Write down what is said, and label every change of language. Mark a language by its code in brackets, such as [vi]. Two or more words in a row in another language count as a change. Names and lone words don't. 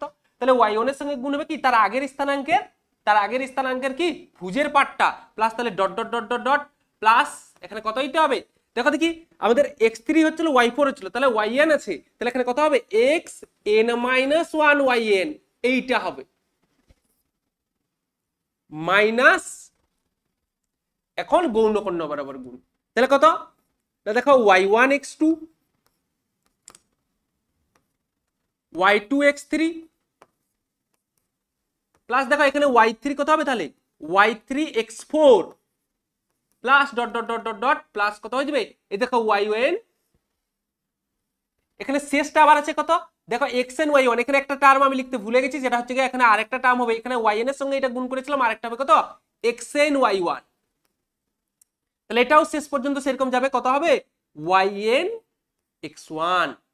[bn] তাহলে y1 এর সঙ্গে গুণ হবে কি তার আগের স্থানাঙ্কের কি ভুজের পার্টটা প্লাস, তাহলে [en] dot dot dot dot dot plus, [bn] এখানে কত দিতে হবে দেখো দেখি, আমাদের x3 হচ্ছিল y4 হচ্ছিল, তাহলে yn আছে, তাহলে এখানে কত হবে xn-1 yn, এইটা হবে মাইনাস, এখন গৌণ কর্ণ বরাবর গুণ, তাহলে কত না দেখো y1 x2, y2 x3 প্লাস দেখো এখানে y3 কত হবে তাহলে y3 x4 [en] plus dot dot dot dot dot plus [bn] কত হয়ে যাবে এই দেখো yn, এখানে শেষটা আবার আছে কত দেখো xn y1, এখানে একটা টার্ম আমি লিখতে ভুলে গেছি যেটা হচ্ছে এখানে আরেকটা টার্ম হবে, এখানে yn এর সঙ্গে এটা গুণ করেছিলাম, আরেকটা হবে কত xn y1, তাহলে এটাও শেষ পর্যন্ত সেরকম যাবে, কত হবে yn x1।